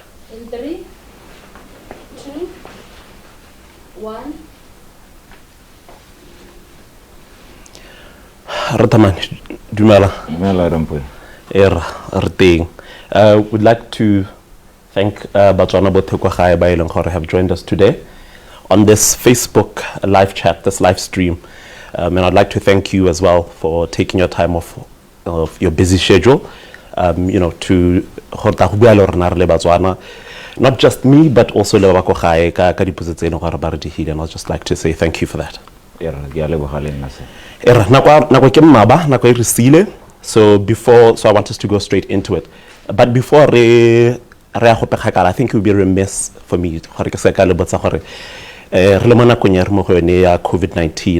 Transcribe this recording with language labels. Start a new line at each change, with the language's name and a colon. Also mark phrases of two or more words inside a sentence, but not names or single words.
English: In 3, 2, 1.
Tswana: Thamane, dumela. Dumela Rampo.
English: Would like to thank
Tswana: Batswana botlhe kwa gae ba ileng gore
English: have joined us today on this Facebook live chat, this live stream. And I'd like to thank you as well for taking your time off of your busy schedule, to Batswana. Not just me, but also
Tswana: le ba kwa gae ka dipotso tse gore ba re di hile,
English: and I'd just like to say thank you for that. So I want us to go straight into it. But before I think it would be remiss for me COVID-19.